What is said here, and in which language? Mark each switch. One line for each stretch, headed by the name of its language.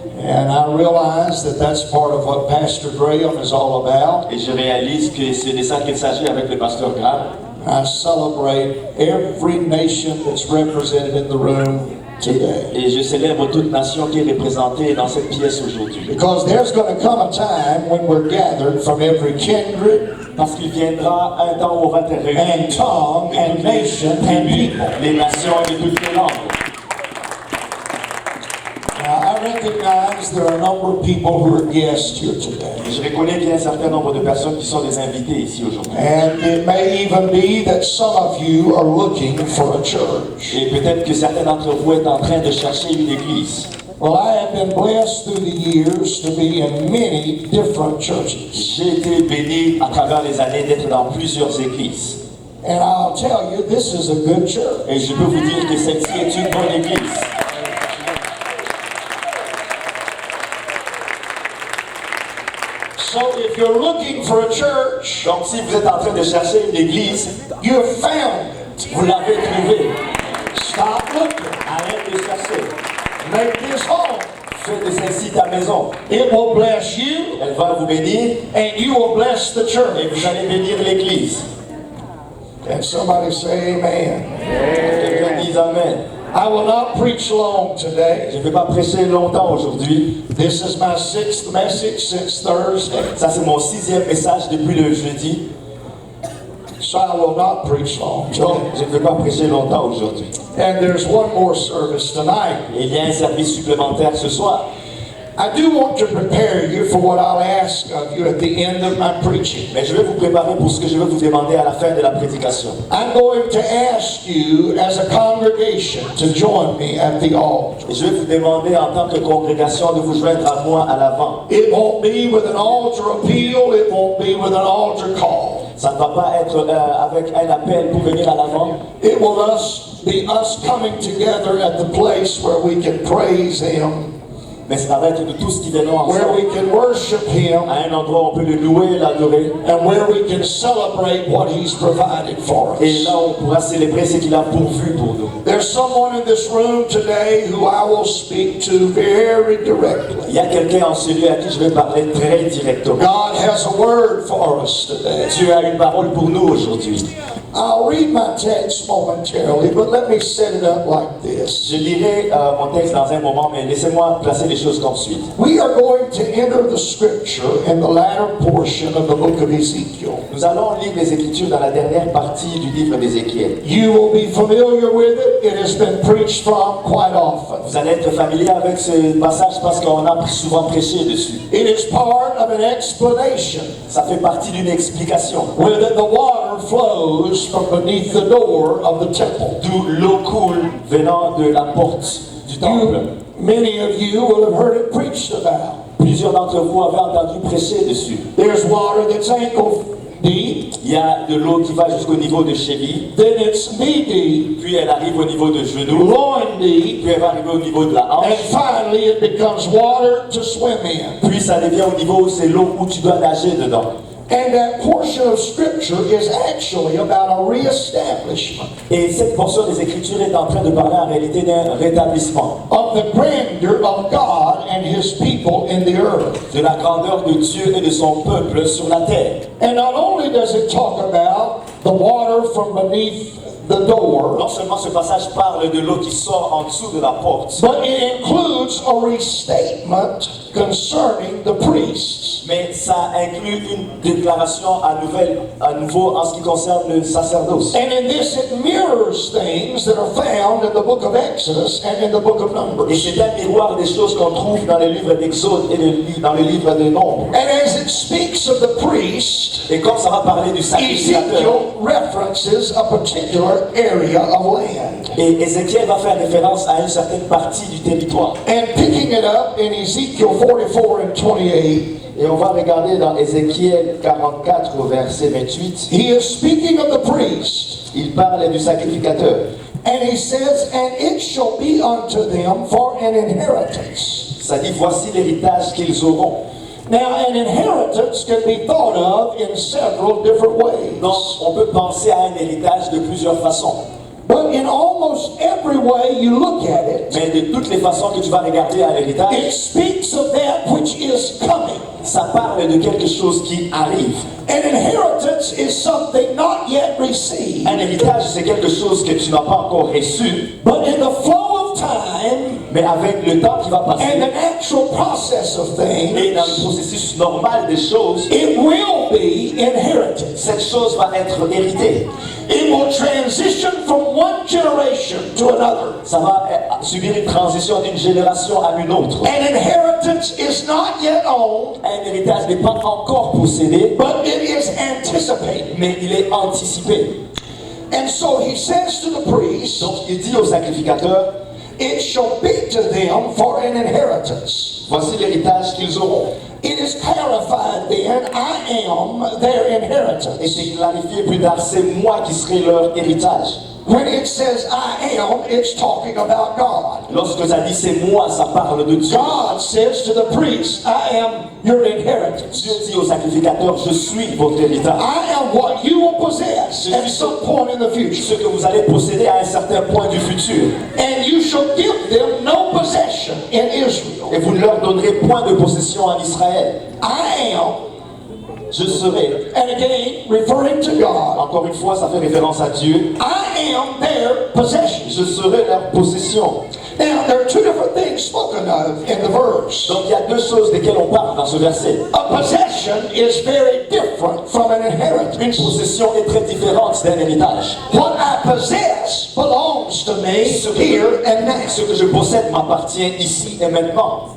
English: And I realize that that's part of what Pastor Graham is all about.
French: Et je réalise que c'est de ça qu'il s'agit avec le pasteur Graham.
English: I celebrate every nation that's represented in the room today.
French: Et je célèbre toute nation qui est représentée dans cette pièce aujourd'hui.
English: Because there's going to come a time when we're gathered from every kindred,
French: Parce qu'il viendra un temps où on va être réunis
English: and tongue, and nation, and people.
French: les nations et toutes les langues.
English: Now, I recognize there are a number of people who are guests here today.
French: Et je reconnais qu'il y a un certain nombre de personnes qui sont des invités ici aujourd'hui.
English: And it may even be that some of you are looking for a church.
French: Et peut-être que certains d'entre vous êtes en train de chercher une église.
English: Well, I have been blessed through the years to be in many different churches.
French: J'ai été béni à travers les années d'être dans plusieurs églises.
English: And I'll tell you, this is a good church.
French: Et je peux vous dire que celle-ci est une bonne église.
English: So if you're looking for a church,
French: Donc si vous êtes en train de chercher une église,
English: you found it.
French: vous l'avez trouvée.
English: Stop looking.
French: Arrête de chercher.
English: Make this home.
French: Fais de celle-ci ta maison.
English: It will bless you,
French: Elle va vous bénir
English: and you will bless the
French: et
English: church.
French: vous allez bénir l'église.
English: And somebody say amen.
French: Quelqu'un dise Amen.
English: I will not preach long today.
French: Je ne vais pas prêcher longtemps aujourd'hui.
English: This is my 6th message since Thursday.
French: Ça, c'est mon 6e message depuis le jeudi.
English: So I will not preach long
French: Donc,
English: today.
French: je ne vais pas prêcher longtemps aujourd'hui.
English: And there's one more service tonight.
French: Et il y a un service supplémentaire ce soir.
English: I do want to prepare you for what I'll ask of you at the end of my preaching.
French: Mais je vais vous préparer pour ce que je vais vous demander à la fin de la prédication.
English: I'm going to ask you as a congregation to join me at the altar.
French: Et je vais vous demander en tant que congrégation de vous joindre à moi à l'avant.
English: It won't be with an altar appeal, it won't be with an altar call.
French: Ça ne va pas être avec un appel pour venir à l'avant.
English: It will be us coming together at the place where we can praise Him,
French: Mais ça va être de tous qui viendront
English: where
French: ensemble
English: we can worship Him,
French: à un endroit où on peut le louer, l'adorer.
English: and where we can celebrate what He's provided for
French: Et
English: us.
French: là, on pourra célébrer ce qu'il a pourvu pour nous.
English: There's someone in this room today who I will speak to very directly.
French: Il y a quelqu'un en celui à qui je vais parler très directement.
English: God has a word for us today.
French: Dieu a une parole pour nous aujourd'hui.
English: I'll read my text momentarily, but let me set it up like this.
French: Je lirai mon texte dans un moment, mais laissez-moi placer les choses comme suit.
English: We are going to enter the scripture in the latter portion of the book of Ezekiel.
French: Nous allons lire les Écritures dans la dernière partie du livre d'Ézéchiel.
English: You will be familiar with it. It has been preached from quite often.
French: Vous allez être familier avec ce passage parce qu'on a souvent prêché dessus.
English: It is part of an explanation.
French: Ça fait partie d'une explication.
English: Where the water flows from beneath the door of the temple.
French: D'où l'eau coule venant de la porte du temple.
English: Many of you will have heard it preached about.
French: Plusieurs d'entre vous avaient entendu prêcher dessus.
English: There's water that's ankle deep,
French: Il y a de l'eau qui va jusqu'au niveau de cheville,
English: then it's knee deep,
French: puis elle arrive au niveau de genou,
English: loin deep,
French: puis elle va arriver au niveau de la
English: and
French: hanche,
English: finally it becomes water to swim in.
French: puis ça devient au niveau où c'est l'eau où tu dois nager dedans.
English: And that portion of scripture is actually about a reestablishment
French: Et cette portion des Écritures est en train de parler en réalité d'un rétablissement,
English: of the grandeur of God and His people in the earth.
French: de la grandeur de Dieu et de son peuple sur la terre.
English: And not only does it talk about the water from beneath the door,
French: Non seulement ce passage parle de l'eau qui sort en dessous de la porte,
English: but it includes a restatement concerning the priests.
French: mais ça inclut une déclaration à nouveau en ce qui concerne le sacerdoce.
English: And in this it mirrors things that are found in the book of Exodus and in the book of
French: Et
English: Numbers.
French: c'est un miroir des choses qu'on trouve dans le livre d'Exode et dans le livre de Nombres.
English: And as it speaks of the priest,
French: Et comme ça va parler du sacrificateur,
English: Ezekiel references a particular area of land.
French: et Ézéchiel va faire référence à une certaine partie du territoire.
English: And picking it up in Ezekiel 44 and 28,
French: Et on va regarder dans Ézéchiel 44 au verset 28.
English: he is speaking of the priest.
French: Il parle du sacrificateur.
English: And he says, and it shall be unto them for an inheritance.
French: Ça dit, voici l'héritage qu'ils auront.
English: Now, an inheritance can be thought of in several different ways.
French: Donc, on peut penser à un héritage de plusieurs façons.
English: But in almost every way you look at it,
French: Mais de toutes les façons que tu vas regarder à
English: it
French: l'héritage,
English: speaks of that which is coming.
French: ça parle de quelque chose qui arrive.
English: An inheritance is something not yet received.
French: Un héritage, c'est quelque chose que tu n'as pas encore reçu,
English: But in the flow of time
French: mais avec le temps qui va
English: and
French: passer
English: the natural process of
French: et dans le
English: things,
French: processus normal des choses,
English: it will be inherited.
French: cette chose va être héritée.
English: It will transition from one generation to another.
French: Ça va subir une transition d'une génération à une autre.
English: An inheritance is not yet owned,
French: Un héritage n'est pas encore possédé,
English: but it is anticipated.
French: mais il est anticipé.
English: And so he says to the priest,
French: Donc il dit aux sacrificateurs,
English: it shall be to them for an inheritance.
French: voici l'héritage qu'ils auront.
English: It is clarified then, I am their
French: Et
English: inheritance.
French: c'est clarifié plus tard, c'est moi qui serai leur héritage.
English: When it says I am, it's talking about God.
French: Lorsque ça dit c'est moi, ça parle de Dieu.
English: God says to the priest, I am your inheritance.
French: Dieu dit aux sacrificateurs, je suis votre héritage.
English: I am what you will possess at some point in the future.
French: Ce que vous allez posséder à un certain point du futur.
English: And you shall give them no possession in Israel.
French: Et vous ne leur donnerez point de possession en Israël.
English: I am,
French: Je serai.
English: and again, referring to God,
French: Encore une fois, ça fait référence à Dieu.
English: I am their possession.
French: Je serai leur possession.
English: Now, there are two different things spoken of in the verse.
French: Donc il y a deux choses desquelles on parle dans ce verset.
English: A possession is very different from an inheritance.
French: Une possession est très différente d'un héritage.
English: What I possess belongs to me here and now.
French: Ce que je possède m'appartient ici et maintenant.